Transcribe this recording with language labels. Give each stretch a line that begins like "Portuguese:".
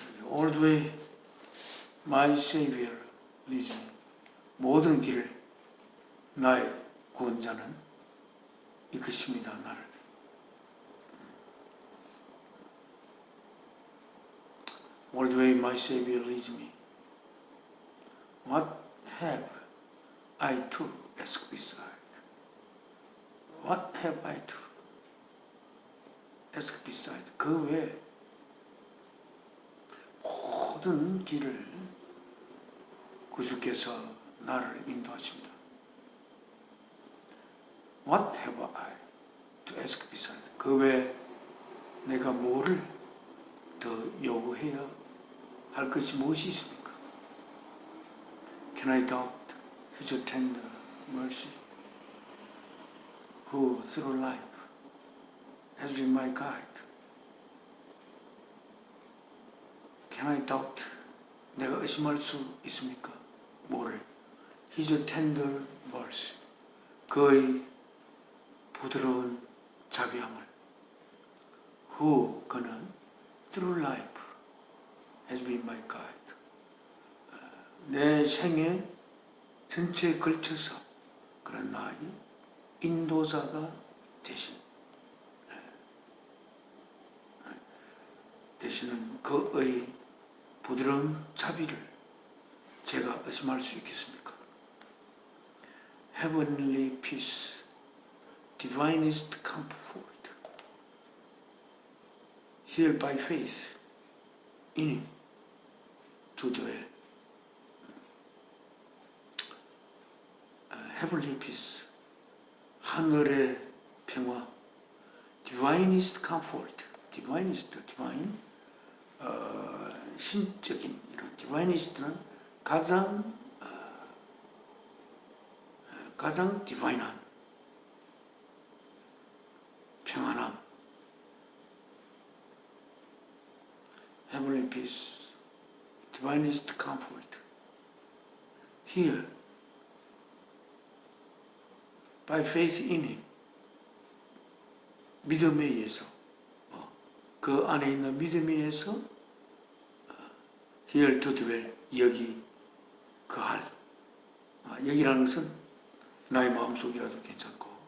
English: All the way my Savior leads me.
Korean: 모든 길 나의 구원자는 이끄십니다. 나를.
English: All the way my Savior leads me. What have I to ask beside? What have I to ask beside?
Korean: 그 외에 모든 길을 구주께서 나를 인도하십니다.
English: What have I to ask beside?
Korean: 그 외에 내가 뭐를 더 요구해야 할 것이 무엇이 있습니까?
English: Can I doubt His tender mercy, who through life has been my guide? Can I doubt?
Korean: 내가 의심할 수 있습니까? 뭐를?
English: His tender mercy,
Korean: 그의 부드러운 자비함을.
English: Who,
Korean: 그는
English: through life has been my guide.
Korean: 내 생애 전체에 걸쳐서 그런 나의 인도자가 되시는 그의 부드러운 자비를 제가 의심할 수 있겠습니까?
English: Heavenly peace, divinest comfort, here by faith in Him to dwell. Heavenly peace,
Korean: 하늘의 평화,
English: divinest comfort, divinest, divine,
Korean: 신적인 이런 divinest는 가장 divine한 평안함.
English: Heavenly peace, divinest comfort, here by faith in Him,
Korean: 믿음에 의해서, 그 안에 있는 믿음에 의해서
English: here to dwell,
Korean: 여기 거할. 여기라는 것은 나의 마음속이라도 괜찮고.